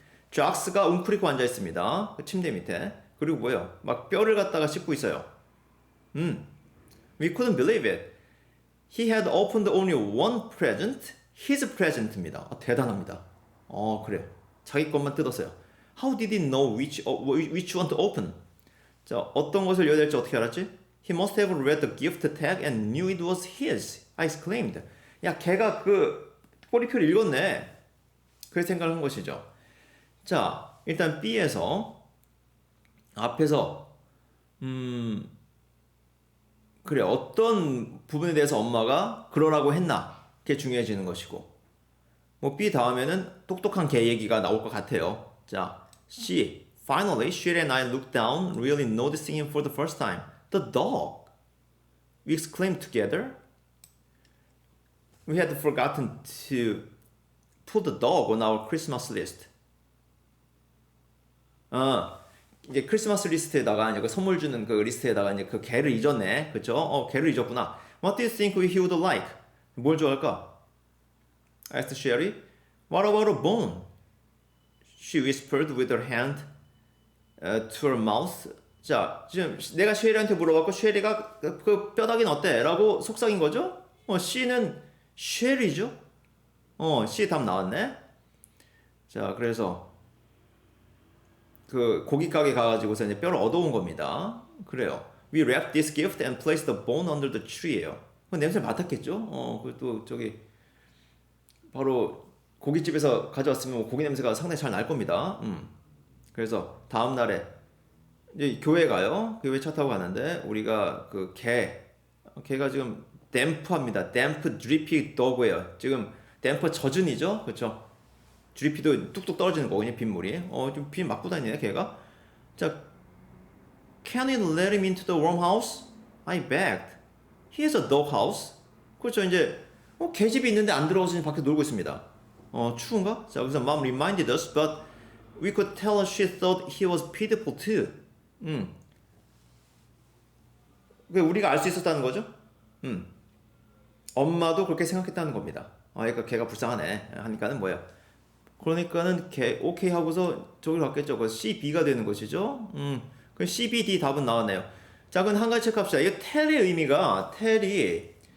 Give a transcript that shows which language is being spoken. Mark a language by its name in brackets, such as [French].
[Korean] 잭스가 웅크리고 앉아 있습니다. 그 침대 밑에. 그리고 뭐예요? 막 뼈를 갖다가 씹고 있어요. [English] We couldn't believe it. He had opened only one present. His present입니다. [Korean] 대단합니다. 그래. 자기 것만 뜯었어요. [English] How did he know which one to open? [Korean] 자, 어떤 것을 열어야 될지 어떻게 알았지? [English] He must have read the gift tag and knew it was his. I exclaimed. [Korean] 야, 걔가 그 꼬리표를 읽었네. 그렇게 생각을 한 것이죠. 자, 일단 B에서 앞에서 그래, 어떤 부분에 대해서 엄마가 그러라고 했나, 그게 중요해지는 것이고, 뭐 B 다음에는 똑똑한 개 얘기가 나올 것 같아요. 자, C. [English] Finally, Sherry and I looked down, really noticing him for the first time. The dog. We exclaimed together. We had forgotten to put the dog on our Christmas list. [Korean] 이제 크리스마스 리스트에다가 이제 그 선물 주는 그 리스트에다가 이제 그 개를 잊었네. 그쵸? 개를 잊었구나. [English] What do you think he would like? [Korean] 뭘 좋아할까? [English] asked Sherry. What about a bone? She whispered with her hand to her mouth. [Korean] 자, 지금 내가 쉐리한테 물어봤고 쉐리가 그 뼈다귀는 어때? 라고 속삭인 거죠? C는 쉐리죠? C 답 나왔네. 자, 그래서 그 고기 가게 가가지고서 이제 뼈를 얻어온 겁니다. 그래요. [English] We wrapped this gift and placed the bone under the tree예요. [Korean] 그 냄새 맡았겠죠? 그또 저기 바로 고깃집에서 가져왔으면 고기 냄새가 상당히 잘 날 겁니다. 그래서 다음 날에 이제 교회 가요. 교회 차 타고 가는데 우리가 그 개가 지금 댐프합니다. 댐프 드리피 더그예요. 지금 댐프 젖은이죠, 그렇죠? 드리피도 뚝뚝 떨어지는 거거든요, 빗물이. 좀 빗 맞고 다니네, 걔가. [English] 자, Can you let him into the warm house? I begged. He has a dog house. [Korean] 그렇죠, 이제 개집이 있는데 안 들어와서 밖에 놀고 있습니다. 추운가? 자, 그래서 [English] Mom reminded us, but we could tell she thought he was pitiful too. [Korean] 왜 우리가 알 수 있었다는 거죠? 엄마도 그렇게 생각했다는 겁니다. 그러니까 걔가 불쌍하네 하니까는 뭐야? 그러니까는 오케이 하고서 저기로 갔겠죠. 그 C, B가 되는 것이죠. 그 C, B, D 답은 나왔네요. 자, 그럼 한 가지 체크합시다. 이게 텔의 의미가 텔이